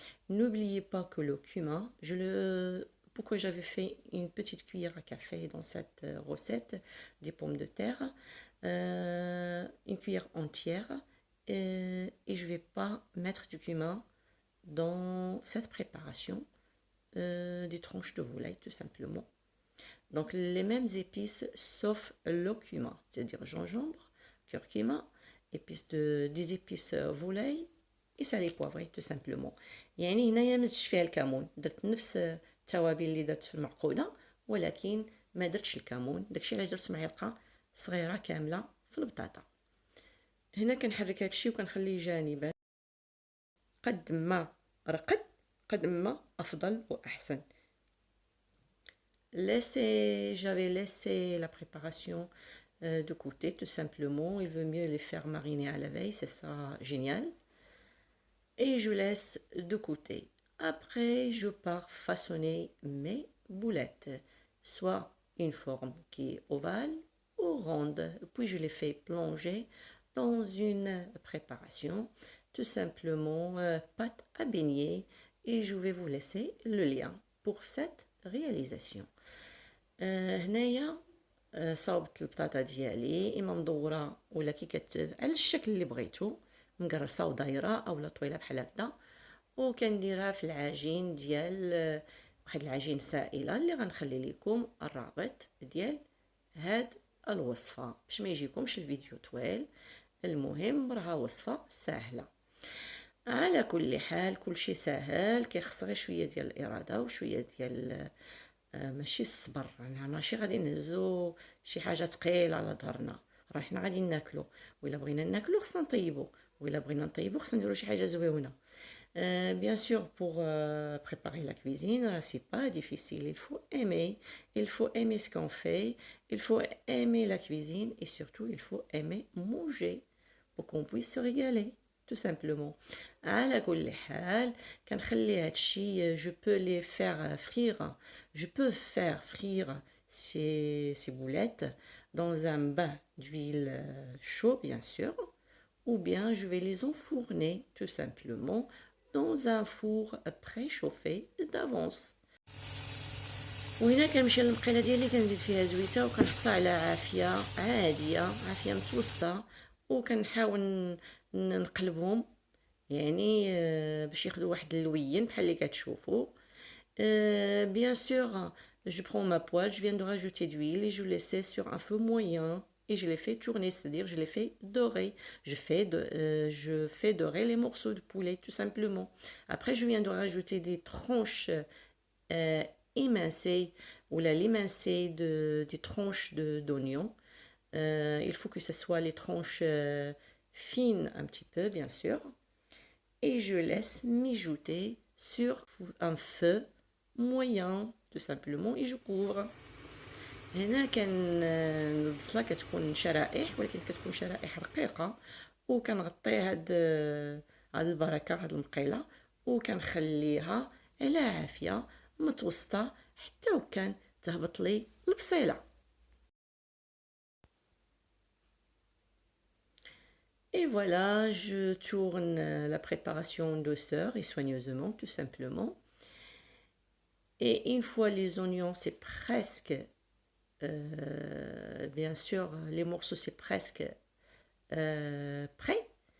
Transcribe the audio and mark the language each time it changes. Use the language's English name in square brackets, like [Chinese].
[French] N'oubliez pas que le cumin, pourquoi j'avais fait une petite cuillère à café dans cette recette des pommes de terre, une cuillère entière, et je ne vais pas mettre du cumin dans cette préparation des tranches de volaille tout simplement. Donc les mêmes épices sauf le cumin, c'est-à-dire gingembre, curcuma, des épices volaille et salé poivré tout simplement. [Arabic] يعني هنايا ما زدتش فيها الكمون، درت نفس التوابل اللي درت في المعقوده ولكن ما درتش الكمون، داكشي علاش درت معلقه صغيره كامله في البطاطا. هنا كنحرك هادشي وكنخليه جانبا. قد ما رقد قد ما افضل واحسن. [French] J'avais laissé la préparation de côté tout simplement. Il vaut mieux les faire mariner à la veille, c'est ça génial. Et je laisse de côté. Après, je pars façonner mes boulettes, soit une forme qui est ovale ou ronde. Puis je les fais plonger dans une préparation, tout simplement pâte à beignet. Et je vais vous laisser le lien pour cette réalisation. [Arabic] هنايا صاوبت البطاطا ديالي اما مدوره ولا على الشكل اللي بغيتو، مقرصه ودايره اولا طويله بحال هكذا، وكنديرها في العجين ديال واحد العجين سائله اللي غنخلي لكم الرابط ديال هاد الوصفه باش ما يجيكمش الفيديو طويل. المهم راها وصفه سهله. على كل حال كل شيء سهل، كيخص غير شويه ديال الاراده وشويه ديال ماشي الصبر. يعني ماشي غادي نهزو شي حاجه ثقيله على ظهرنا، راه حنا غادي ناكلو، وإلا بغينا ناكلو خصنا نطيبو، وإلا بغينا نطيبو خصنا نديرو شي حاجه زويونه. [French] Bien sûr, pour préparer la cuisine, c'est pas difficile. Il faut aimer ce qu'on fait, il faut aimer la cuisine et surtout il faut aimer manger pour qu'on puisse se régaler. Tout simplement. [Arabic] على كل حال كنخلي هادشي [French] je peux les faire frire. Je peux faire frire ces boulettes dans un bain d'huile chaud bien sûr, ou bien je vais les enfourner tout simplement dans un four préchauffé d'avance. [Arabic] وهنا كنمشي للمقيله ديالي كنزيد فيها زويته وكنحطها على عافيه عاديه، عافيه متوسطه، وكنحاول نقلبهم يعني باش ياخذوا واحد اللوين بحال اللي كتشوفوا. [French] Bien sûr, je prends ma poêle, je viens de rajouter d'huile et je laisse sur un feu moyen et je les fais tourner, c'est-à-dire je les fais dorer. Je fais dorer les morceaux de poulet tout simplement. Après, je viens de rajouter des tranches émincées ou l'émincé des tranches d'oignons. Il faut que ce soit les tranches fines un petit peu, bien sûr. Et je laisse mijoter sur un feu moyen tout simplement et je couvre. [Arabic] هنا كان البصله كتكون شرائح ولكن كتكون شرائح رقيقه، وكنغطي هاد البركه هاد المقيله وكنخليها على عافيه متوسطه حتى وكان تهبط لي البصيله. [French] Et voilà, je tourne la préparation en douceur et soigneusement, tout simplement. Et une fois les oignons, c'est presque, bien sûr, les morceaux, c'est presque prêt.